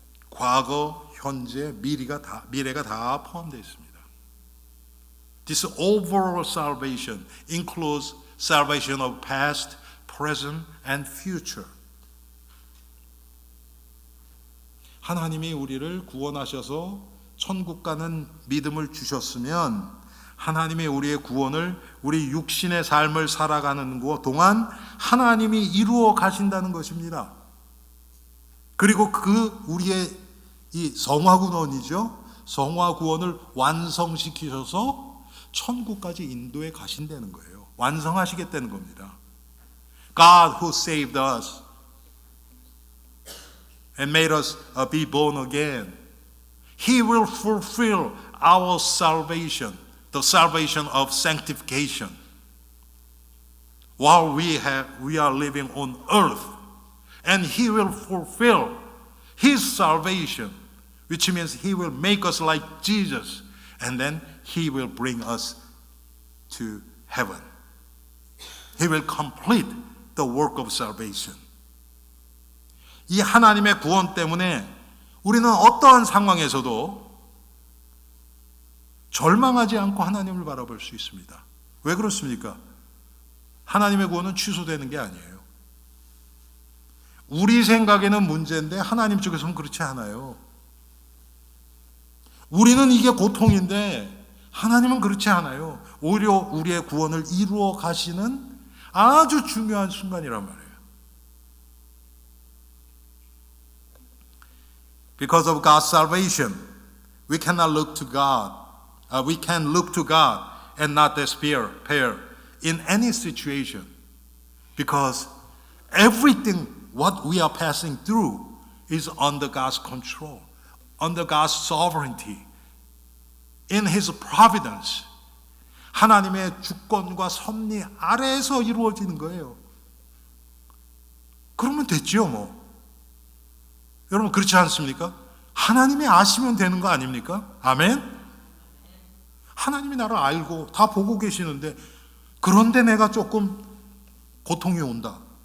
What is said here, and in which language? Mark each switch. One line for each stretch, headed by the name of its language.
Korean: 과거, 현재, 미래가 다 포함되어 있습니다.
English: This overall salvation includes salvation of past, present, and future.
Korean: 하나님이 우리를 구원하셔서 천국 가는 믿음을 주셨으면 하나님이 우리의 구원을, 우리 육신의 삶을 살아가는 동안 하나님이 이루어 가신다는 것입니다. 그리고 우리의 이 성화구원이죠. 성화구원을 완성시키셔서 천국까지 인도해 가신다는 거예요. 완성하시겠다는 겁니다.
English: God who saved us and made us be born again, He will fulfill our salvation, the salvation of sanctification, while we are living on earth. And He will fulfill His salvation, which means He will make us like Jesus, and then He will bring us to heaven. He will complete the work of salvation.
Korean: 이 하나님의 구원 때문에 우리는 어떠한 상황에서도 절망하지 않고 하나님을 바라볼 수 있습니다. 왜 그렇습니까? 하나님의 구원은 취소되는 게 아니에요. 우리 생각에는 문제인데 하나님 쪽에서는 그렇지 않아요. 우리는 이게 고통인데 하나님은 그렇지 않아요. 오히려 우리의 구원을 이루어 가시는 아주 중요한 순간이란 말이에요.
English: Because of God's salvation, we cannot look to God. We can look to God and not despair in any situation. Because everything what we are passing through is under God's control, under God's sovereignty, in His providence.
Korean: 하나님의 주권과 섭리 아래에서 이루어지는 거예요. 그러면 됐죠, 뭐. 여러분 그렇지 않습니까? 하나님이 아시면 되는 거 아닙니까? 아멘? 하나님이 나를 알고 다 보고 계시는데 그런데 내가 조금 고통이 온다.